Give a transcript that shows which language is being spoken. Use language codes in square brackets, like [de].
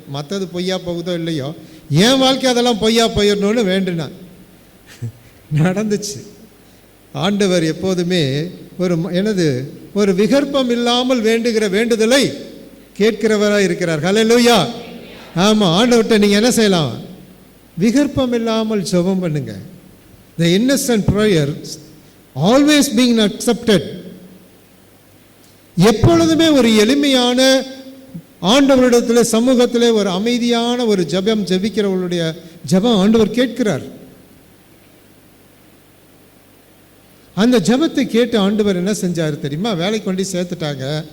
[ta] மற்றது பொய்யா போகுதோ இல்லையோ, என் வாழ்க்கை அதெல்லாம் பொய்யா போயிடணும்னு வேண்டுனேன். நடந்துச்சு. ஆண்டவர் எப்போதுமே ஒரு விகற்பம் இல்லாமல் வேண்டுகிற வேண்டுதலை கேட்கிறவராக இருக்கிறார். ஹல்லேலூயா. ஆமாம், ஆண்டவர்கிட்ட நீங்கள் என்ன செய்யலாம்? விகற்பம் இல்லாமல் ஜெபம் பண்ணுங்க. [en] The innocent prayer always being accepted. [ta] எப்பொழுதுமே ஒரு எளிமையான ஆண்டவரிடத்தில் சமூகத்தில் ஒரு அமைதியான ஒரு ஜெபம் ஜெபிக்கிறவர்களுடைய ஜெபம் ஆண்டவர் கேட்கிறார். அந்த ஜெபத்தை கேட்டு ஆண்டவர் என்ன செஞ்சார் தெரியுமா? வேலைக்கு கொண்டு சேர்த்துட்டாங்க.